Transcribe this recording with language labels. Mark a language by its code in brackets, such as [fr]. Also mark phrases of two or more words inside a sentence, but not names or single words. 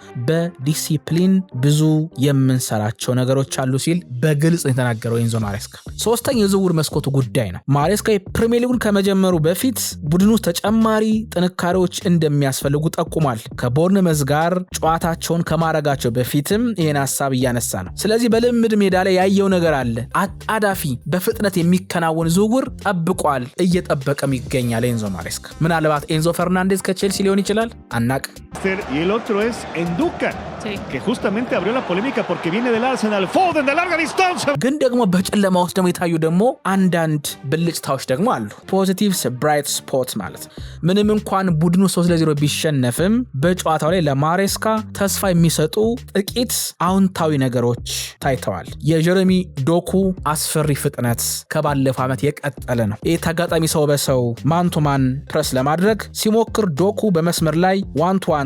[am] በዲሲፕሊን ብዙ የምንሰራቸው ነገሮች አሉ ሲል በግልጽ የተናገረው ኤንዞ ማሬስካ። ሶስተኛ የዝውውር መስኮቱ ጉዳይ ነው። ማሬስካ የፕሪሚየር ሊጉን ከመጀመሩ በፊት ቡድኑ ተጨማሪ ጥንካሬዎች እንደሚያስፈልጉ ጠቁሟል። ከቦርንመዝ ጋር ጨዋታቸውን ከማረጋቸው በፊትም ይህን ሀሳብ እያነሳ ነው። ስለዚህ በልምድ ሜዳ ላይ ያየው ነገር አለ። አጣዳፊ በፍጥነት የሚከናወን ዝውውር ጠብቋል፣ እየጠበቀም ይገኛል ኤንዞ ማሬስካ። ምናልባት ኤንዞ ፈርናንዴዝ ከቼልሲ ሊሆን ይችላል፣ አናቅ። [es] Y el otro es Ndúcar, que justamente abrió la polémica porque viene del Arsenal. Foden de larga distancia. [am] ግን ደግሞ በጨለማ ውስጥ ደግሞ የታዩ ደግሞ አንዳንድ ብልጭታዎች ደግሞ አሉ። [en] positives bright spot [am] ማለት ምንም እንኳን ቡድኑ 3-0 ቢሸነፍም በጨዋታው ላይ ለማሬስካ ተስፋ የሚሰጡ ጥቂት አዎንታዊ ነገሮች ታይተዋል። የጀረሚ ዶኩ አስፈሪ ፍጥነት ከባለፈው ዓመት የቀጠለ ነው። ተጋጣሚ ሰው በሰው [en] man-to-man press [am] ለማድረግ ሲሞክር ዶኩ በመስመር ላይ ዋን